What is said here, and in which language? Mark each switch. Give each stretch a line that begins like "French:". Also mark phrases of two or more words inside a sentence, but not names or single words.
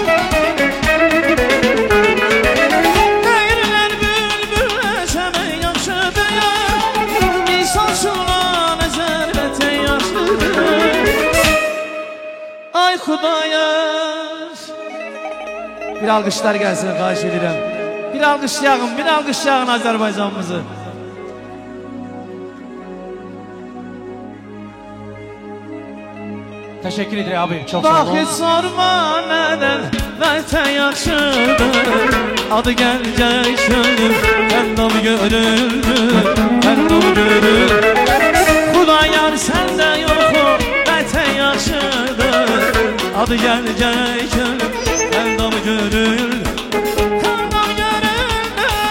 Azerbaijani: Deyirlər bülbülə çəmən yaxşıdır, insan şundan zərvətə yaxşıdır. Ay Xudayar, bir alqışlar gəlsin, xahiş edirəm. Bir alqışlayın Azərbaycanımızı.
Turkish: Teşekkür ederim abi. Çok sağ
Azerbaijani: Bax
Turkish: olun.
Azerbaijani: heç sorma nədən vətən yaxşıdır, adı gəlcək şöldür, həndam görüldü, həndam görüldü. Xudayar səndə yoxu vətən yaxşıdır, adı gəlcək şöldür, həndam görüldü, həndam görüldü.